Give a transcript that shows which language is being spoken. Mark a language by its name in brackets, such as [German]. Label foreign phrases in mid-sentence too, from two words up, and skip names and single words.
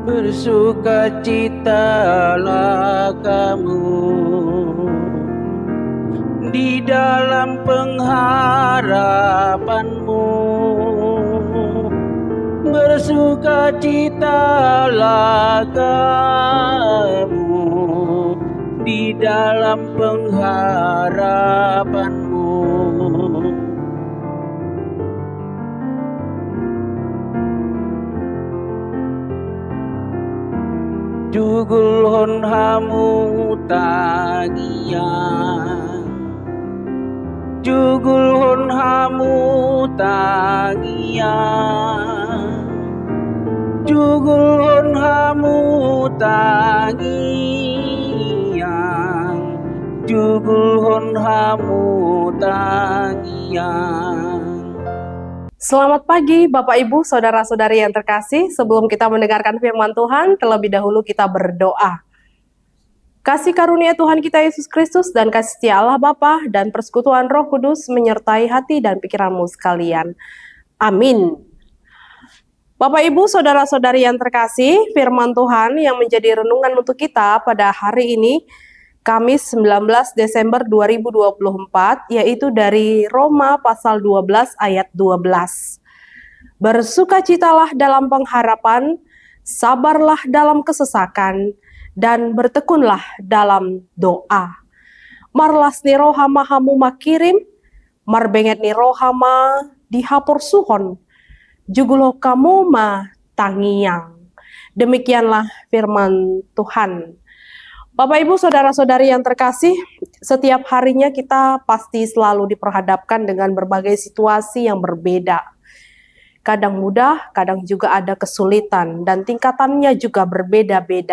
[Indonesian] Bersukacitalah kamu di dalam pengharapanmu. Bersukacitalah kamu di dalam pengharapanmu. [Batak Toba] Jugul hon hamu tangian, jugul hon hamu tangian, jugul hon hamu tangian, jugul hon hamu tangian. [Indonesian] Selamat pagi Bapak Ibu, Saudara-saudari yang terkasih. Sebelum kita mendengarkan firman Tuhan, terlebih dahulu kita berdoa. Kasih karunia Tuhan kita Yesus Kristus dan kasih setia Allah Bapa dan persekutuan Roh Kudus menyertai hati dan pikiranmu sekalian. Amin. Bapak Ibu, Saudara-saudari yang terkasih, firman Tuhan yang menjadi renungan untuk kita pada hari ini, Kamis 19 Desember 2024, yaitu dari Roma pasal 12 ayat 12. Bersukacitalah dalam pengharapan, sabarlah dalam kesesakan, dan bertekunlah dalam doa. [Batak Toba] Marlas ni rohama hamu makirim, marbenget ni rohama dihapur suhon, jugulo kamu ma tangiyang. [Indonesian] Demikianlah firman Tuhan. Bapak Ibu Saudara-saudari yang terkasih, setiap harinya kita pasti selalu diperhadapkan dengan berbagai situasi yang berbeda. Kadang mudah, kadang juga ada kesulitan, dan tingkatannya juga berbeda-beda.